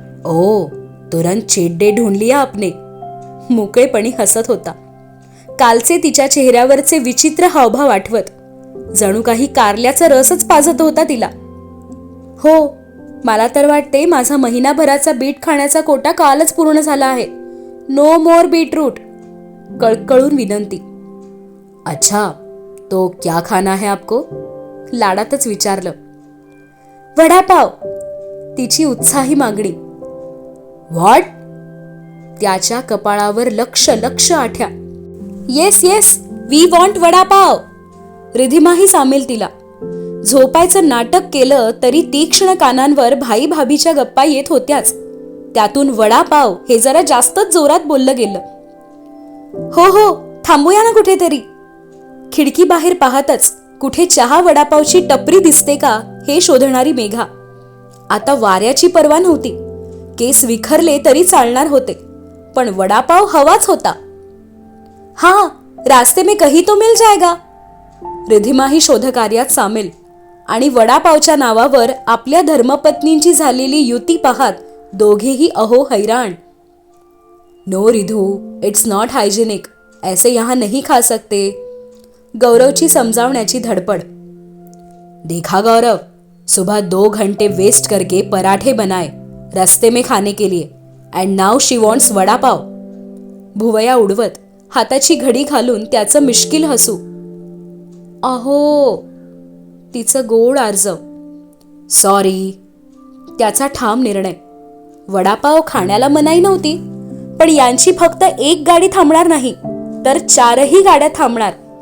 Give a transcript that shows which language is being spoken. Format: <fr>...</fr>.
<hi>ओ, तुरंत cheat day ढूंढ लिया आपने.</hi> <mr>मोकळेपणी हसत होता. कालचे तिच्या चेहऱ्यावरचे विचित्र हावभाव आठवत जणू काही कारल्याचा रसच पाजत होता तिला. हो, मला तर वाटते माझा महिनाभराचा बीट खाण्याचा कोटा कालच पूर्ण झाला आहे.</mr> <en>No more beetroot.</en> <mr>कळकळून विनंती.</mr> <hi>अच्छा, तो क्या खाना है आपको.</hi> <mr>लाडातच विचारलं. वडापाव. तिची उत्साही मागणी. व्हॉट. त्याच्या कपाळावर लक्ष लक्ष आठ्या.</mr> <en>Yes yes, we want vada pav.</en> <mr>रिधिमाही सामील तिला. झोपायचं नाटक केलं तरी तीक्ष्ण कानांवर भाई भाभीच्या गप्पा येत होत्याच. त्यातून वडापाव हे जरा जास्तच जोरात बोललं गेलं. हो हो, थांबूया ना कुठेतरी. खिडकी बाहेर पाहतच कुठे चहा वडापावची टपरी दिसते का हे शोधणारी मेघा. आता वाऱ्याची पर्वा नव्हती. केस विखरले तरी चालणार होते, पण वडापाव हवाच होता.</mr> <hi>हाँ, रास्ते में कहीं तो मिल जाएगा.</hi> <mr>रिधिमाही शोधकार्यात सामील. आणि वडापावच्या नावावर आपल्या धर्मपत्नींची झालेली युती पाहत दोघेही अहो हैराण.</mr> <hi>नो रिधू,</hi> <en>it's not hygienic,</en> <hi>ऐसे यहाँ नहीं खा सकते.</hi> <mr>गौरवची समजावण्याची धडपड.</mr> <hi>देखा गौरव, सुबह 2 घंटे वेस्ट करके पराठे बनाए रस्ते में खाने के लिए,</hi> <en>And now she wants vada pav.</en> <mr>भुवया उडवत हाताची घडी घालून त्याचं मिश्किल हसू. अहो, तिचं गोड आर्जव. सॉरी, त्याचा ठाम निर्णय. वडापाव खाण्याला मनाई नव्हती, पण यांची फक्त एक गाडी थांबणार नाही तर 4ही गाड्या थांबणार.</mr>